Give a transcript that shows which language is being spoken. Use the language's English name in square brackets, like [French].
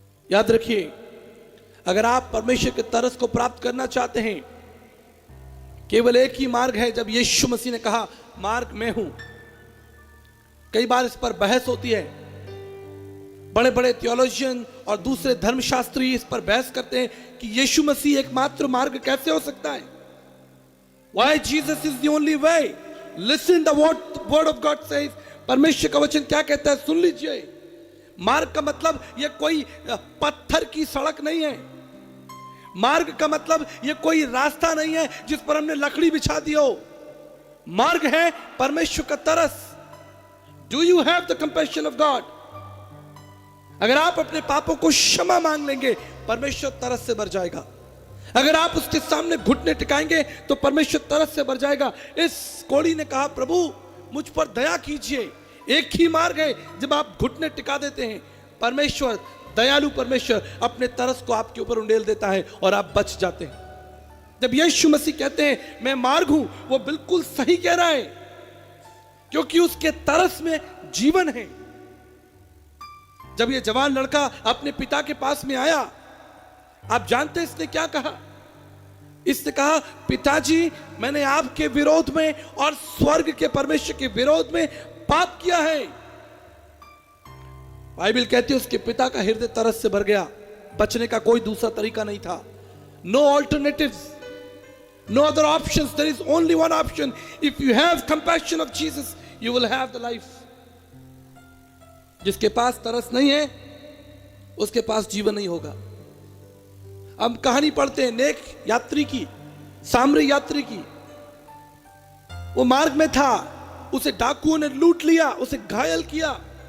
[Hindi] याद रखिए, अगर आप परमेश्वर के तरस को प्राप्त करना चाहते हैं, केवल एक ही मार्ग है। जब यीशु मसीह ने कहा मार्ग मैं हूं, कई बार इस पर बहस होती है, बड़े बड़े थियोलॉजियन और दूसरे धर्मशास्त्री इस पर बहस करते हैं कि यीशु मसीह एकमात्र मार्ग कैसे हो सकता है। [English] Why Jesus is the only way? Listen the word of God says। [Hindi] परमेश्वर का वचन क्या कहता है, सुन लीजिए। मार्ग का मतलब यह कोई पत्थर की सड़क नहीं है। मार्ग का मतलब यह कोई रास्ता नहीं है जिस पर हमने लकड़ी बिछा दी हो। मार्ग है परमेश्वर का तरस। [English] Do you have the compassion of God? [Hindi] अगर आप अपने पापों को क्षमा मांग लेंगे, परमेश्वर तरस से भर जाएगा। अगर आप उसके सामने घुटने टिकाएंगे तो परमेश्वर तरस से भर जाएगा। इस कोढ़ी ने कहा, प्रभु मुझ पर दया कीजिए। एक ही मार्ग है, जब आप घुटने टिका देते हैं, परमेश्वर, दयालु परमेश्वर अपने तरस को आपके ऊपर उंडेल देता है और आप बच जाते हैं। जब यीशु मसीह कहते हैं मैं मार्ग हूं, वो बिल्कुल सही कह रहा है, क्योंकि उसके तरस में जीवन है। जब ये जवान लड़का अपने पिता के पास में आया, आप जानते हैं इसने क्या कहा? इसने कहा, पिताजी मैंने आपके विरोध में और स्वर्ग के परमेश्वर के विरोध में पाप किया है। बाइबल कहती है उसके पिता का हृदय तरस से भर गया। बचने का कोई दूसरा तरीका नहीं था। [English] No alternatives. No other options. There is only one option. If you have compassion of Jesus, you will have the life. [Hindi] जिसके पास तरस नहीं है, उसके पास जीवन नहीं होगा. हम कहानी पढ़ते हैं नेक यात्री की, सामरी यात्री की. वो मार्ग में था, उसे डाकुओं ने लूट लिया, उसे घायल किया.